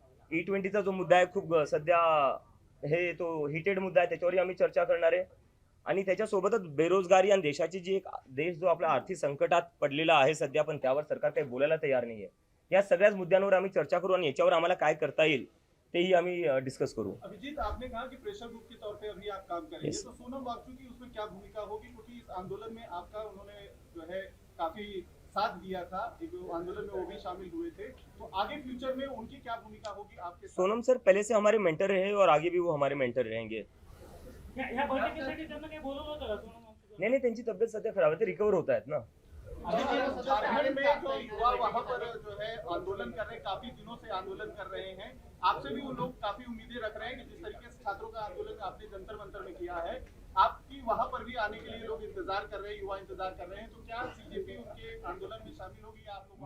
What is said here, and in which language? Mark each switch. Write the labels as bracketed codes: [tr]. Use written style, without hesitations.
[mr] E20चा जो मुद्दा आहे खूप सध्या हे तो हिटेड मुद्दा आहे, त्याच्यावरही आम्ही चर्चा करणार आहे. आणि त्याच्यासोबतच बेरोजगारी आणि देशाची जी एक देश जो आपल्या आर्थिक संकटात पडलेला आहे सध्या, पण त्यावर सरकार काही बोलायला तयार नाहीये. या सगळ्याच मुद्द्यांवर आम्ही चर्चा करू आणि याच्यावर आम्हाला काय करता येईल तेही आम्ही डिस्कस करू. [hi] अभिजीत, आपने कहा कि प्रेशर ग्रुप के तौर पे अभी आप काम करेंगे, तो सोनम वांगचुक की उसमें क्या भूमिका होगी? क्योंकि इस आंदोलन में आपका उन्होंने जो है काफी साथ दिया था, जो आंदोलन में वो भी शामिल हुए थे, तो आगे फ्यूचर में उनकी क्या भूमिका होगी आपके साथ? सोनम सर पहले से हमारे मेंटर रहे और आगे भी वो हमारे मेंटर रहेंगे. [mr] ह्या बैठकीसाठी त्यांना काही बोलवलं होतं का सोनम वांगचुक? नाही, त्यांची तब्येत सध्या खराब आहे, ते रिकवर होत आहेत ना. [hi] बारे में जो युवा वहाँ पर जो है आंदोलन कर रहे हैं, काफी दिनों से आंदोलन कर रहे हैं, आपसे भी वो लोग काफी उम्मीदें रख रहे हैं कि जिस तरीके से छात्रों का आंदोलन आपने जंतर मंतर में किया है, आपकी वहाँ पर भी आने के लिए लोग इंतजार कर रहे हैं, युवा इंतजार कर रहे हैं, तो क्या सीजेपी उनके आंदोलन में शामिल होगी या आप लोग?